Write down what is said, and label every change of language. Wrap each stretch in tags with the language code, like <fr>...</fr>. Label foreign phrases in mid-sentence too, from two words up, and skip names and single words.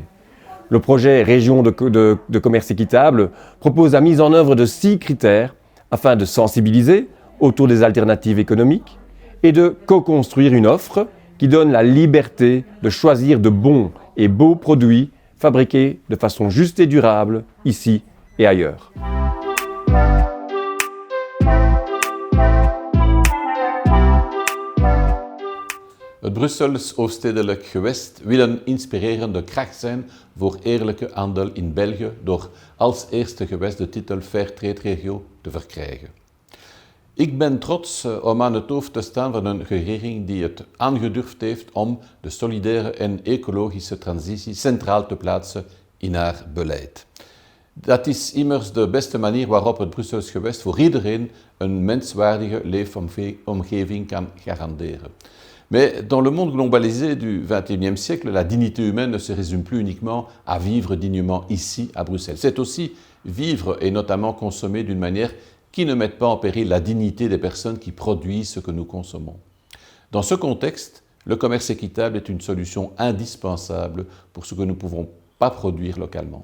<fr>Le projet Région de commerce équitable propose la mise en œuvre de 6 critères afin de sensibiliser autour des alternatives économiques et de co-construire une offre qui donne la liberté de choisir de bons et beaux produits fabriqués de façon juste et durable ici et ailleurs.</fr> <nl>Het Brussels Hoofdstedelijk Gewest wil een inspirerende kracht zijn voor eerlijke handel in België door als eerste gewest de titel Fairtrade-regio te verkrijgen. Ik ben trots om aan het hoofd te staan van een regering die het aangedurfd heeft om de solidaire en ecologische transitie centraal te plaatsen in haar beleid. Dat is immers de beste manier waarop het Brussels Gewest voor iedereen een menswaardige leefomgeving kan garanderen.</nl> <fr>Mais dans le monde globalisé du XXIe siècle, la dignité humaine ne se résume plus uniquement à vivre dignement ici à Bruxelles. C'est aussi vivre et notamment consommer d'une manière qui ne mette pas en péril la dignité des personnes qui produisent ce que nous consommons. Dans ce contexte, le commerce équitable est une solution indispensable pour ce que nous ne pouvons pas produire localement.</fr>